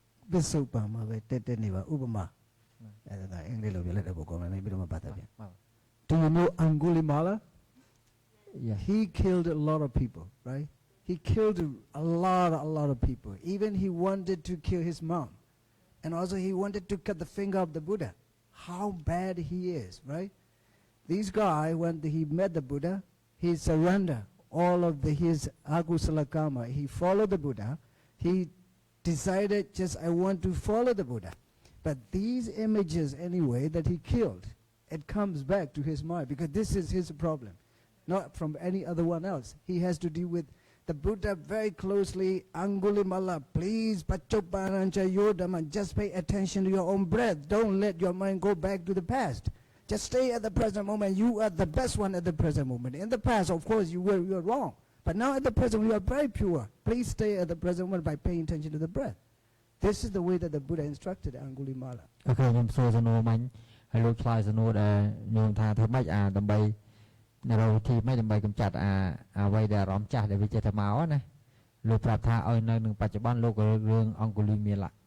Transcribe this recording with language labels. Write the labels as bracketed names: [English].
[Burmese] ပစ္စုပန်မှာပဲတက်နေပါဥပမာအဲ့ဒါအင်္ဂလိပ်လိုပြောလိုက်တဲ့ပုံကောင်းတယ်ပြီးတော့မှပတ်သက်ပြန် [English] Do you know Angulimala? Yeah. He killed a lot of people, right? He killed a lot of people. Even he wanted to kill his mom. And also he wanted to cut the finger of the Buddha. How bad he is, right? This guy, when he met the Buddha, he surrendered all of his agusala karma. He followed the Buddha. He decided just I want to follow the Buddha. But these images anyway that he killed, it comes back to his mind because this is his problem, not from any other one else. He has to deal with the Buddha very closely. Angulimala, please, Pachopanancha Yodama, just pay attention to your own breath. Don't let your mind go back to the past. Just stay at the present moment. You are the best one at the present moment. In the past, of course, you were wrong. But now at the present, we are very pure. Please stay at the present moment by paying attention to the breath. This is the way that the Buddha instructed Angulimala. [Khmer] អូខេខ្ញុំសួរសំណួរមិញហើយលោកឆ្លើយសំណួរដែលខ្ញុំថាធ្វើម៉េចដើម្បីនៅរកទីម៉េចដើម្បីកម្ចាត់អ្វីដែលអារម្មណ៍ចាស់ដែលវាចេះតែមកណាលោកប្រាប់ថាឲ្យនៅនឹងបច្ចុប្បន្នលោករឿងអង្គុលីមាណា